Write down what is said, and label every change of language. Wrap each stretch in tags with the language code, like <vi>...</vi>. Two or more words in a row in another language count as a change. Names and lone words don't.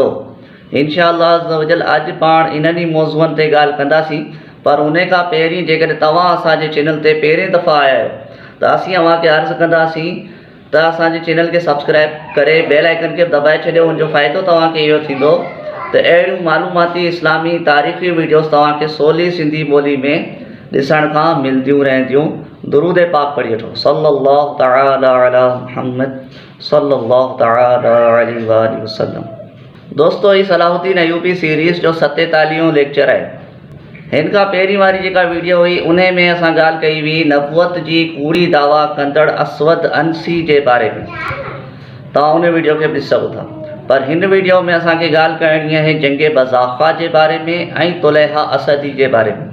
<ar>إن شاء الله عز وجل</ar> <sd>अॼु पाण इन्हनि ई मौज़ूअनि ते ॻाल्हि कंदासीं, पर उन खां पहिरीं जेकॾहिं तव्हां असांजे चैनल ते पहिरें दफ़ा आया आहियो त असीं तव्हांखे अर्ज़ु कंदासीं त असांजे चैनल खे सब्सक्राइब करे</sd> <en>bell icon</en> <sd>खे दॿाए छॾियो। हुनजो फ़ाइदो तव्हांखे इहो थींदो त अहिड़ियूं मालूमाती इस्लामी तारीख़ी वीडियोस तव्हांखे सवली सिंधी ॿोली में ॾिसण खां मिलंदियूं रहंदियूं। दुरूद पाक पढ़ी वठो,</sd> <ar>صلى الله تعالى على محمد صلى الله تعالى عليه وسلم.</ar> <sd>दोस्तों, ही सलाहुद्दीन अयूबी सीरीज़ जो 47हों लेक्चर आहे। हिन खां पहिरीं वारी जेका वीडियो हुई उन में असां ॻाल्हि कई हुई नबूअत जी कूड़ी दावा कंदड़ असवद अंसी जे बारे में। तव्हां उन वीडियो खे ॾिसी सघो था, पर हिन वीडियो में असांखे ॻाल्हि करणी आहे जंग बज़ाख़ा जे बारे में ऐं तुलैहा असदी जे बारे में।</sd>